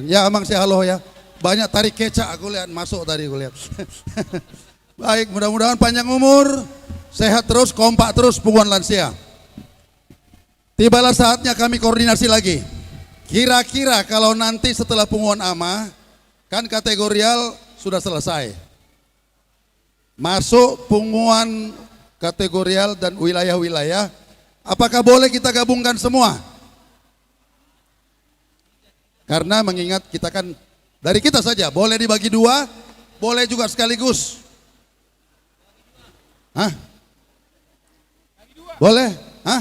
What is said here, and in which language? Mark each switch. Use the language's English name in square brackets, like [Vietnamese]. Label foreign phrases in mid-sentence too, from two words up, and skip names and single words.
[Indonesian] Ya Amang saya halo ya, banyak tari kecak aku lihat masuk tadi aku lihat. Baik, mudah-mudahan panjang umur, sehat terus, kompak terus punguan lansia. Tibalah saatnya kami koordinasi lagi. Kira-kira kalau nanti setelah punguan ama, kan kategorial sudah selesai. Masuk punguan kategorial dan wilayah-wilayah, apakah boleh kita gabungkan semua? Karena mengingat kita kan dari kita saja, boleh dibagi dua, boleh juga sekaligus. Hah? Boleh? Hah?